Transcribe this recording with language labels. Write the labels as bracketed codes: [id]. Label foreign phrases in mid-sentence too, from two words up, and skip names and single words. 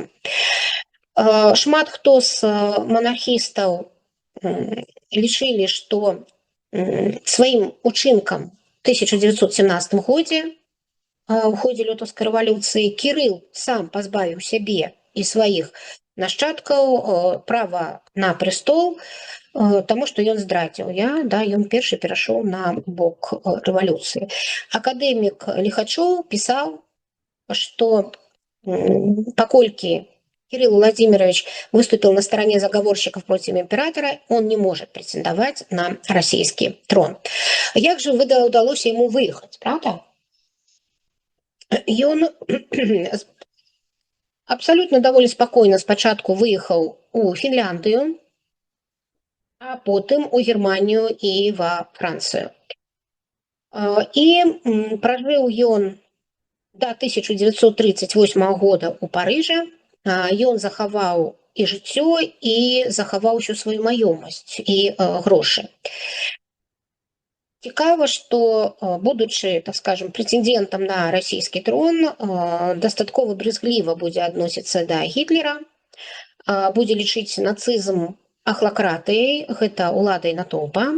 [be] Шмат хто з монархістаў лічылі, што сваім учынкам у 1917 годзе у ходзе лютаўскай рэвалюцыі Кірыл сам пазбавіў сябе і сваіх нашчадкаў права на престол, таму што ён здрадзіў, ён першы перайшоў на бок рэвалюцыі. Акадэмік Лихачоў пісаў, што паколькі [ru] Кирилл Владимирович выступил на стороне заговорщиков против императора, он не может претендовать на российский трон. Як же удалось ему выехать, правда? И он абсолютно довольно спокойно спочатку выехал у Финляндию, а потом у Германию и во Францию. И прожил он до 1938 года у Парижа, [be] ён захаваў і жыццё, і захаваў усю сваю маёмасць і грошы. Цікава, што, будучы, [ru] так скажем, [be] прэтэндэнтам на расійскі трон, дастаткова брызгліва будзе адносіцца да Гітлера, будзе лічыць нацызм ахлакратыяй, гэта ўладай натоўпа.